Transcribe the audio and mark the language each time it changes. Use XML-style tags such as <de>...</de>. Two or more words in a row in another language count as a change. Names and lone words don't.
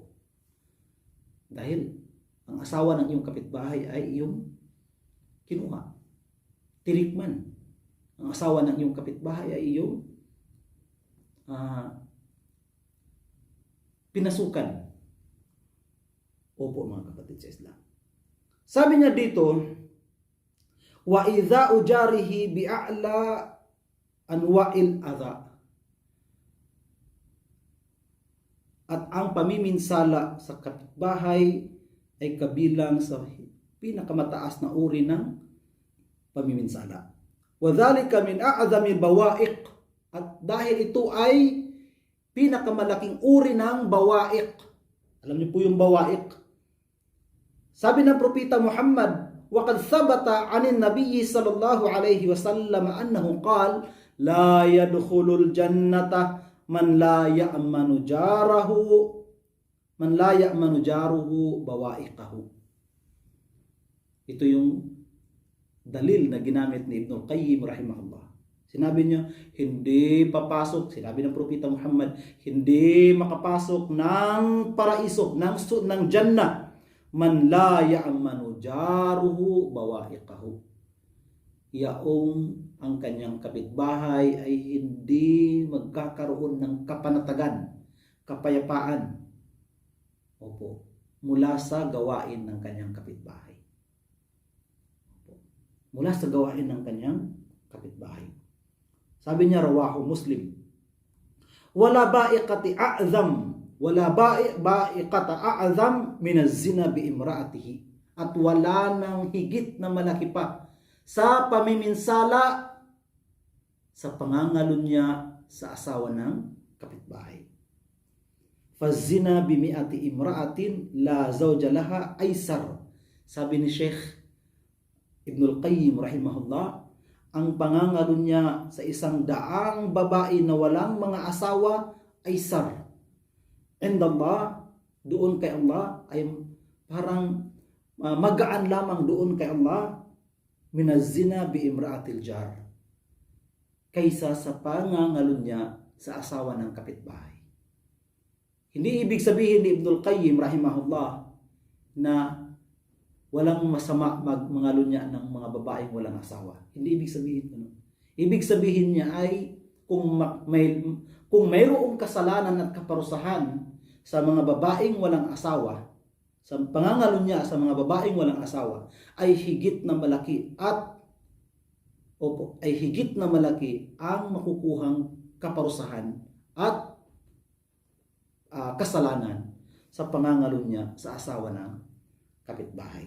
<tl>Dahil ang asawa ng iyong kapitbahay ay iyong kinuha, tinikman. Ang asawa ng iyong kapitbahay ay iyong pinasukan. Opo, mga kapatid sa Islam. Sabi niya dito,</tl> <ar>وإذا آذى جاره بأعلى أنواع الأذى.</ar> <tl>At ang pamiminsala sa kapitbahay ay kabilang sa pinakamataas na uri ng pamiminsala.</tl> <ar>وذلك من أعظم بوائق.</ar> <tl>At dahil ito ay pinakamalaking uri ng bawa'iq. Alam niyo po yung bawa'iq. Sabi ng Propeta Muhammad,</tl> <ar>وقد ثبت عن النبي صلى الله عليه وسلم أنه قال لا يدخل الجنة من لا يأمن جاره بوائقه.</ar> <tl>Ito yung dalil na ginamit ni Ibn al-Qayyim rahimahullah. Sinabi niya, hindi papasok, sinabi ng Propeta Muhammad, hindi makapasok ng paraiso, ng Jannah,</tl> <ar>من لا يأمن جاره بوائقه.</ar> <tl>Yaong ang kanyang kapitbahay ay hindi magkakaroon ng kapanatagan, kapayapaan, opo, mula sa gawain ng kanyang kapitbahay. Opo, mula sa gawain ng kanyang kapitbahay. Sabi niya,</tl> <ar>رواه مسلم، ولا بائقة أعظم، ولا بائقة أعظم من الزنا بامرأته.</ar> <tl>At wala nang higit na malaki pa sa pamiminsala sa pangangalunya sa asawa ng kapitbahay.</tl> <ar>فالزنا بمائة امرأة لا زوج لها أيسر.</ar> <tl>Sabi ni Sheikh Ibn al-Qayyim rahimahullah, ang pangangalunya sa 100 babae na walang mga asawa aysar. And Allah, doon kay Allah ay parang magaan lamang doon kay Allah</tl> <ar>من الزنا بامرأة الجار,</ar> <tl>kaysa sa pangangalunya sa asawa ng kapitbahay. Hindi ibig sabihin ni Ibn al-Qayyim rahimahullah na walang masama mangalunya ng mga babaeng walang asawa. Hindi ibig sabihin ano. Ibig sabihin niya ay kung mayroong kasalanan at kaparusahan sa mga babaeng walang asawa, sa pangangalunya sa mga babaeng walang asawa, ay higit na malaki ang makukuhang kaparusahan at kasalanan sa pangangalunya sa asawa ng kapitbahay.</tl>